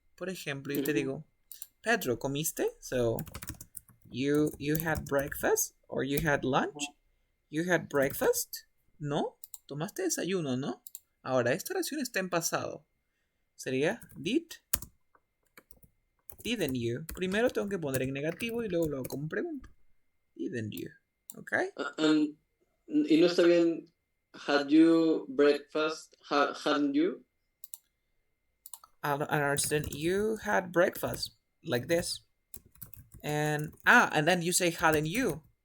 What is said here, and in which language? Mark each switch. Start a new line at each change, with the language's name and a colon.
Spanish: Por ejemplo, yo te digo, Pedro, ¿comiste?
English: So, you had breakfast or you had lunch? You had breakfast?
Spanish: No, tomaste desayuno, ¿no? Ahora, esta oración está en pasado. Sería
English: didn't you.
Spanish: Primero tengo que poner en negativo y luego lo hago como pregunta.
English: Didn't you. Okay?
Spanish: Y no está bien,
English: had you breakfast? Hadn't you? I don't understand. You had breakfast like this. And then you say hadn't you.